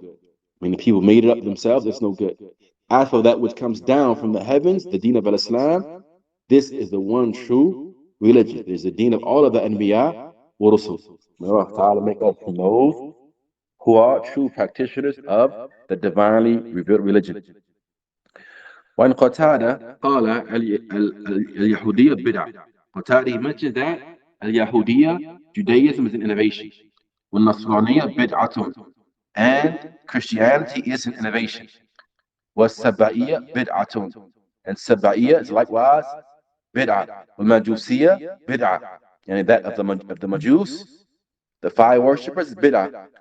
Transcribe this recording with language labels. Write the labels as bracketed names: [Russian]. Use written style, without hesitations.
[English] I mean, the people made it up themselves, it's no good. As for that which comes down from the heavens, the deen of Islam, this is the one true religion. It is the deen of all of the Anbiya wa Rasul. May Allah Ta'ala make us from those who are true practitioners of the divinely revealed religion. [Arabic] وعن قتادة قال اليهودية بدعة. [English] Qatada, he mentioned that al-Yahudiyya, Judaism is an innovation. [Arabic] وَالنَّصْرَانِيَّة بدعة, [English] and Christianity is an innovation. [Arabic] وَالسَّبَائِيَّة بدعة, [English] and Saba'iyya is likewise bid'ah. [Arabic] وَالْمَجُوسِيَّة [English] bid'ah, and that of the Majus, the fire worshippers, is bid'ah.